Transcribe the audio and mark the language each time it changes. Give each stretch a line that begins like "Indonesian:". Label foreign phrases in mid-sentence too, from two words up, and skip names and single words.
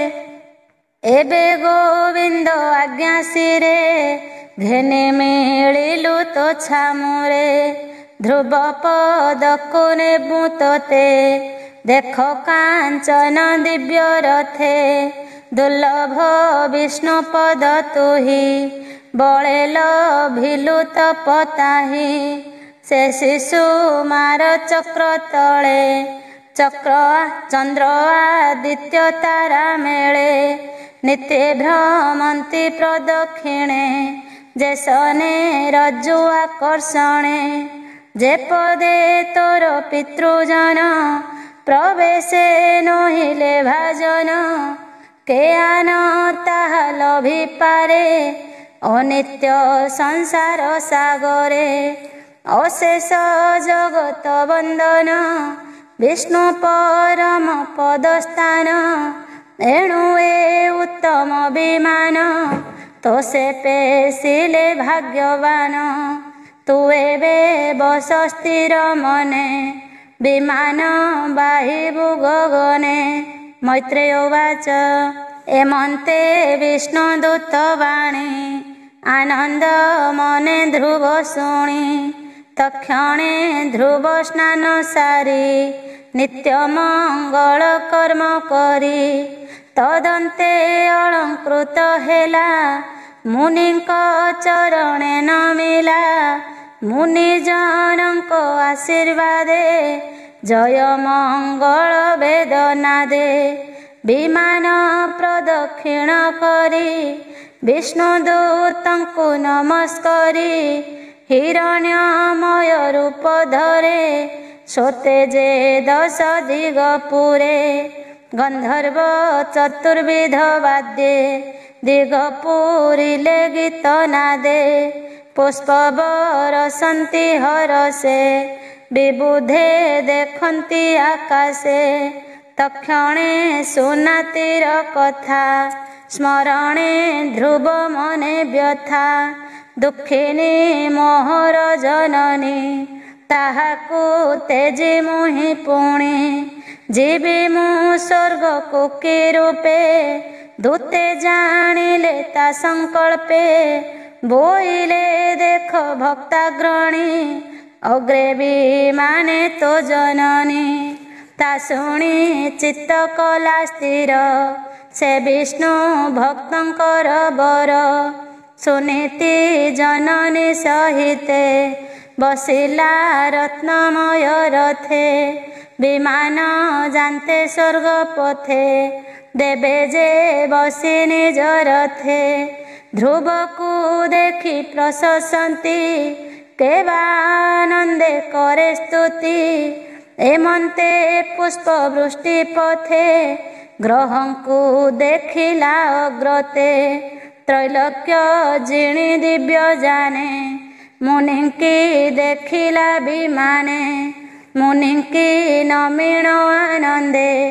Odia: ଏବେ ଗୋବିନ୍ଦ ଆଜ୍ଞା ସିରେ ଘେନେ ମିଳିଲୁ ତୋ ଛାମୁରେ ଧ୍ରୁବ ପଦକୋ ନେବୁ ତୋତେ ଦେଖ କାଞ୍ଚନ ଦିବ୍ୟ ରଥେ ଦୁର୍ଲଭ ବିଷ୍ଣୁ ପଦ ତୁହି ବଳେ ଲଭିଲୁ ତପତାହି ସେ ଶିଶୁ ମାର ଚକ୍ର ତଳେ ଚକ୍ର ଚନ୍ଦ୍ର ଆଦିତ୍ୟ ତାରା ମେଳେ ନିତ୍ୟେ ଭ୍ରମନ୍ତି ପ୍ରଦକ୍ଷିଣେ ଯେସନେ ରଜ୍ଜୁ ଆକର୍ଷଣେ ଯେ ପଦେ ତୋର ପିତୃଜନ ପ୍ରବେଶେ ନହିଲେ ଭାଜନ କେ ଆନ ତାହା ଲଭି ପାରେ ଅନିତ୍ୟ ସଂସାର ସାଗରେ ଅଶେଷ ଜଗତ ବନ୍ଦନ ବିଷ୍ଣୁ ପରମ ପଦସ୍ଥାନ ଏଣୁ ଏ ଉତ୍ତମ ବିମାନ ତୋ ସେ ପେଶିଲେ ଭାଗ୍ୟବାନ ତୁ ଏବେ ବସ ସ୍ଥିର ମନେ ବିମାନ ବାହିବୁ ଗଗନେ ମୈତ୍ରେୟ ଉବାଚ ଏମନ୍ତେ ବିଷ୍ଣୁଦୂତ ବାଣୀ ଆନନ୍ଦ ମନେ ଧ୍ରୁବ ଶୁଣି ତକ୍ଷଣେ ଧ୍ରୁବ ସ୍ନାନ ସାରି ନିତ୍ୟ ମଙ୍ଗଳ କର୍ମ କରି ତଦନ୍ତେ ଅଳଙ୍କୃତ ହେଲା ମୁନିଙ୍କ ଚରଣେ ନମିଲା ମୁନିଜନକ ଆଶୀର୍ବାଦେ ଜୟ ମଙ୍ଗଳ ବେଦନାଦେ ବିମାନ ପ୍ରଦକ୍ଷିଣ କରି ବିଷ୍ଣୁଦୂତଙ୍କୁ ନମସ୍କରି ହିରଣ୍ମୟ ରୂପ ଧରେ ସୋତେ ଯେ ଦଶ ଦିଗପୁରେ ଗନ୍ଧର୍ବ ଚତୁର୍ବିଧ ବାଦ୍ୟେ ଦିଗପୁରିଲେ ଗୀତ ନାଦେ ପୁଷ୍ପ ବରସନ୍ତି ହରସେ ବିବୁଧେ ଦେଖନ୍ତି ଆକାଶେ ତକ୍ଷଣେ ସୁନାତିର କଥା ସ୍ମରଣେ ଧ୍ରୁବ ମନେ ବ୍ୟଥା ଦୁଖିନୀ ମୋହର ଜନନୀ ତାହାକୁ ତେଜି ମୁହିଁ ପୁଣି ଜୀବି ମୁ ସ୍ୱର୍ଗ କୋ କି ରୂପେ ଦୂତେ ଜାଣିଲେ ତା ସଙ୍କଳ୍ପେ ବୋଇଲେ ଦେଖ ଭକ୍ତାଗ୍ରଣୀ ଅଗ୍ରେ ବିମାନେ ତୋ ଜନନୀ ତା ଶୁଣି ଚିତ୍ତ କଲା ସ୍ଥିର ସେ ବିଷ୍ଣୁ ଭକ୍ତଙ୍କର ବର ସୁନୀତି ଜନନୀ ସହିତେ ବସିଲା ରତ୍ନମୟ ରଥେ ବିମାନ ଯାନତେ ସ୍ୱର୍ଗ ପଥେ ଦେବେ ଯେ ବସି ନିଜ ରଥେ ଧ୍ରୁବ କୋ ଦେଖି ପ୍ରଶଂସନ୍ତି କେବାନନ୍ଦେ କରେ ସ୍ତୁତି ଏମନ୍ତେ ପୁଷ୍ପ ବୃଷ୍ଟି ପଥେ ଗ୍ରହଂ କୋ ଦେଖିଲା ଅଗ୍ରତେ ତ୍ରୈଲୋକ୍ୟ ଜିଣି ଦିବ୍ୟ ଯାନେ ମୁନିଙ୍କି ଦେଖିଲା ବିମାନେ ମୁନିଙ୍କି ନମିନ ଆନନ୍ଦେ